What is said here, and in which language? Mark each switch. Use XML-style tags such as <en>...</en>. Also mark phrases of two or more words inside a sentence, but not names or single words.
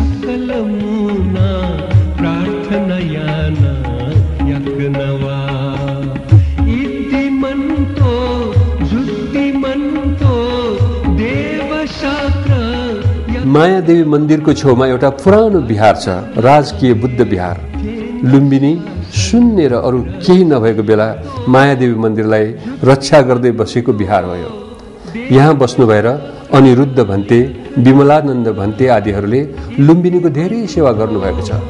<ne>मायादेवी मन्दिरको छेउमा एउटा पुरानो विहार छ, राजकीय बुद्ध विहार। लुम्बिनी शून्य र अरू केही नभएको बेला मायादेवी मन्दिरलाई रक्षा गर्दै बसेको विहार हो। यहाँ बस्नु भएर अनिरुद्ध भन्ते, विमलानन्द भन्ते आदिहरूले लुम्बिनीको धेरै सेवा गर्नुभएको छ।</ne>